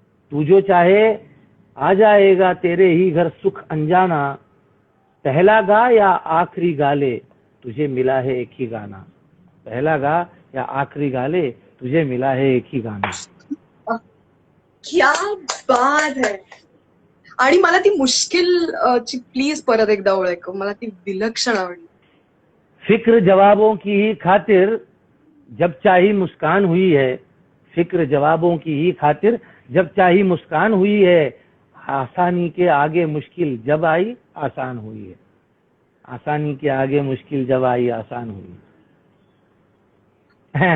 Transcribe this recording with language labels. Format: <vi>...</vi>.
<hi>तू जो चाहे आ जाएगा तेरे ही घर सुख अनजाना। पहला गा या आखिरी गा ले, तुझे मिला है एक ही गाना। पहला गा या आखिरी गा ले, तुझे मिला है एक ही गाना। क्या बात है।</hi> <mr>आणि मला ती मुश्किल ची प्लीज परत एकदा ओळ ऐकव, मला ती विलक्षण आवडली.</mr> <hi>फिक्र जवाबों की ही खातिर जब चाही मुस्कान हुई है। फिक्र जवाबों की ही खातिर जब चाही मुस्कान हुई है। आसानी के आगे मुश्किल जब आई आसान हुई है। आसानी के आगे मुश्किल जब आई आसान हुई है.</hi>